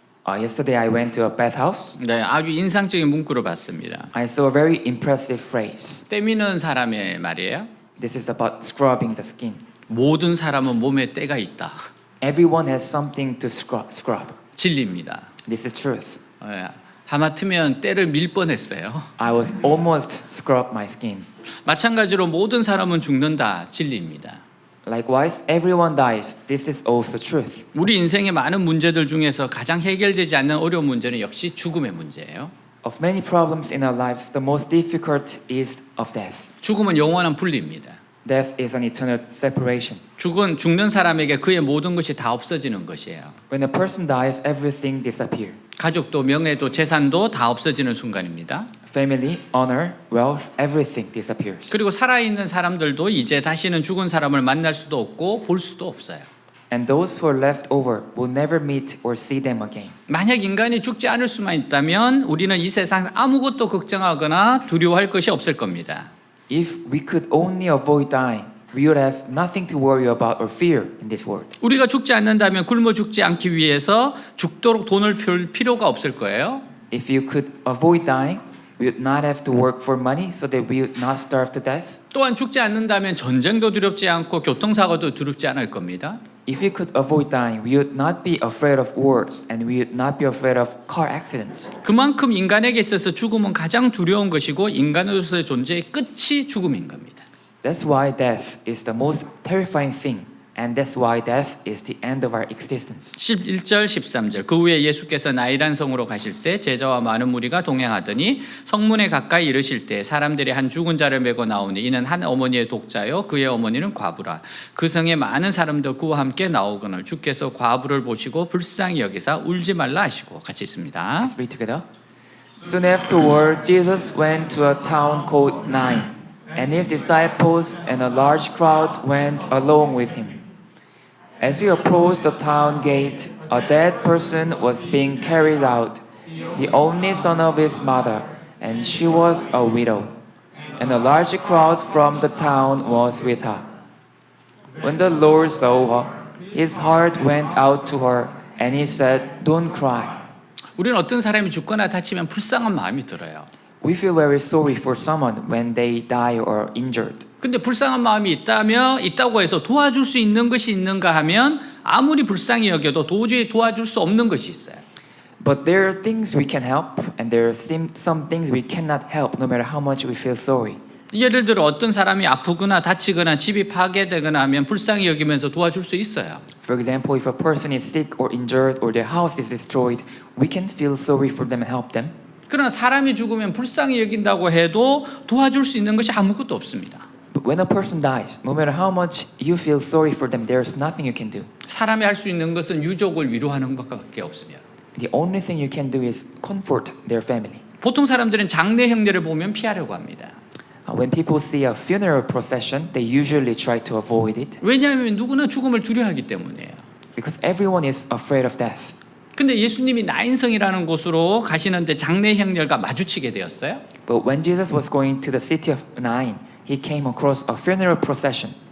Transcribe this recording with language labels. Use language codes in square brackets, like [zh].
[en] Yesterday I went to a bathhouse. [ko] 네, 아주 인상적인 문구를 봤습니다. [en] I saw a very impressive phrase. [ko] 때미는 사람의 말이에요. [en] This is about scrubbing the skin. [ko] 모든 사람은 몸에 때가 있다. [en] Everyone has something to scrub. [ko] 진리입니다. [en] This is truth. [ko] 예, 하마터면 때를 밀 뻔했어요. [en] I was almost scrubbed my skin. [ko] 마찬가지로 모든 사람은 죽는다. 진리입니다. [en] Likewise, everyone dies. This is also truth. [ko] 우리 인생의 많은 문제들 중에서 가장 해결되지 않는 어려운 문제는 역시 죽음의 문제예요. [en] Of many problems in our lives, the most difficult is of death. [ko] 죽음은 영원한 분리입니다. [en] Death is an eternal separation. [ko] 죽는 사람에게 그의 모든 것이 다 없어지는 것이에요. [en] When a person dies, everything disappears. [ko] 가족도 명예도 재산도 다 없어지는 순간입니다. [en] Family, honor, wealth, everything disappears. [ko] 그리고 살아있는 사람들도 이제 다시는 죽은 사람을 만날 수도 없고 볼 수도 없어요. [en] And those who are left over will never meet or see them again. [ko] 만약 인간이 죽지 않을 수만 있다면 우리는 이 세상 아무것도 걱정하거나 두려워할 것이 없을 겁니다. [en] If we could only avoid dying, we would have nothing to worry about or fear in this world. [ko] 우리가 죽지 않는다면 굶어 죽지 않기 위해서 죽도록 돈을 벌 필요가 없을 거예요. [en] If you could avoid dying, we would not have to work for money so that we would not starve to death. [ko] 또한 죽지 않는다면 전쟁도 두렵지 않고 교통사고도 두렵지 않을 겁니다. [en] If we could avoid dying, we would not be afraid of wars and we would not be afraid of car accidents. [ko] 그만큼 인간에게 있어서 죽음은 가장 두려운 것이고 인간으로서의 존재의 끝이 죽음인 겁니다. [en] That's why death is the most terrifying thing, and that's why death is the end of our existence. [ko] 11절 13절 그 후에 예수께서 나이란 성으로 가실새 제자와 많은 무리가 동행하더니 성문에 가까이 이르실 때 사람들이 한 죽은 자를 메고 나오니 이는 한 어머니의 독자요 그의 어머니는 과부라. 그 성에 많은 사람들 그와 함께 나오거늘 주께서 과부를 보시고 불쌍히 여기사 울지 말라 하시고. 같이 있습니다. [en] Let's read together. Soon afterward, Jesus went to a town called Nain, and his disciples and a large crowd went along with him. As he approached the town gate, a dead person was being carried out, the only son of his mother, and she was a widow. And a large crowd from the town was with her. When the Lord saw her, his heart went out to her, and he said, "Don't cry." [ko] 우리는 어떤 사람이 죽거나 다치면 불쌍한 마음이 들어요. [en] We feel very sorry for someone when they die or injured. [ko] 근데 불쌍한 마음이 있다고 해서 도와줄 수 있는 것이 있는가 하면 아무리 불쌍히 여겨도 도저히 도와줄 수 없는 것이 있어요. [en] But there are things we can help, and there are some things we cannot help, no matter how much we feel sorry. [ko] 예를 들어 어떤 사람이 아프거나 다치거나 집이 파괴되거나 하면 불쌍히 여기면서 도와줄 수 있어요. [en] For example, if a person is sick or injured or their house is destroyed, we can feel sorry for them and help them. [ko] 그러나 사람이 죽으면 불쌍히 여긴다고 해도 도와줄 수 있는 것이 아무것도 없습니다. [en] But when a person dies, no matter how much you feel sorry for them, there's nothing you can do. [ko] 사람이 할 수 있는 것은 유족을 위로하는 것밖에 없으며. [en] the only thing you can do is comfort their family. [ko] 보통 사람들은 장례 행례를 보면 피하려고 합니다. [en] When people see a funeral procession, they usually try to avoid it [ko] 왜냐하면 누구나 죽음을 두려워하기 때문이에요. [en] because everyone is afraid of death. [ko] 근데 예수님이 나인성이라는 곳으로 가시는데 장례 행렬과 마주치게 되었어요. [en] But when Jesus was going to the city of Nain, he came across a funeral procession.